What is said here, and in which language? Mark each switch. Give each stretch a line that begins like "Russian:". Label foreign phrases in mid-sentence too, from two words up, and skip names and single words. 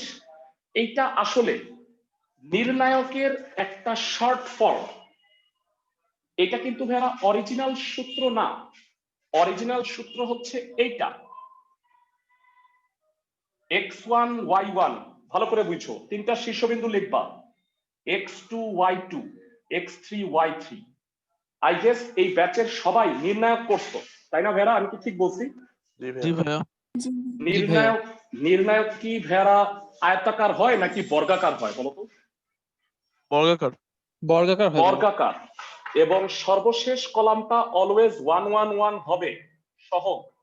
Bangla: এইটা আসলে নির্ণায়কের একটা
English: short form.
Bangla: এটা কিন্তু ভাইয়া অরিজিনাল সূত্র না, অরিজিনাল সূত্র হচ্ছে এইটা x1 y1। ভালো করে বুঝো, তিনটা শীর্ষবিন্দু লিখবা, x2 y2 x3 y3।
English: I guess
Bangla: এই ব্যাচের সবাই নির্ণায়ক করছো, তাই না ভাইয়া? আমি কি ঠিক বলছি? জি জি ভাইয়া। ভাইয়া। নির্ণায়ক নির্ণায়ক কি ভেড়া আয়তাকার হয় নাকি বর্গাকার হয় বলতো? বর্গাকার। বর্গাকার হয় ভাইয়া। বর্গাকার। এবং সর্বশেষ কলামটা অলওয়েজ 1 1 1 হবে সহগ।